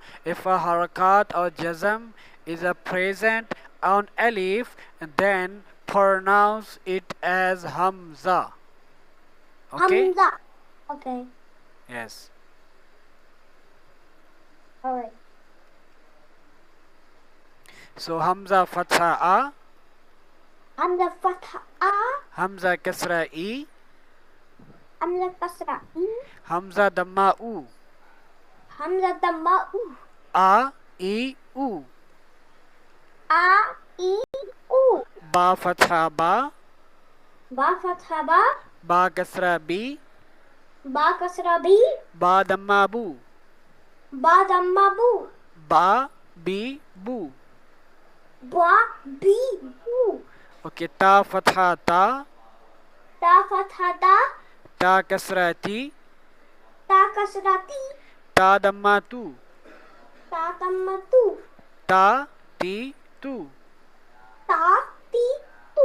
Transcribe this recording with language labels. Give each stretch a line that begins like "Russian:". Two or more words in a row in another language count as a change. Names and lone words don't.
English: If a harakat or jazm is a present on alif, then pronounce it as hamza. Okay? Hamza. Okay. Yes. Alright. So Hamza Fatha A, Hamza Fatha A. Hamza Kasra E, Hamza Kasra E. Hamza Damma U, Hamza Damma U. A E U, A, E, U. Ba Fatha Ba, Ba Fatha Ba. Ba Kasra B, Ba Kasra B. Ba Damma Bu, Ba Damma Bu. Ba B Bu. Ba, B, Bu. Okay, Ta Fatha Ta, Ta Fatha Ta. Ta Kasra Ti, Ta Kasra Ti. Ta Damma Tu, Ta Damma Tu. Ta Ti Tu, Ta, Ti, Tu.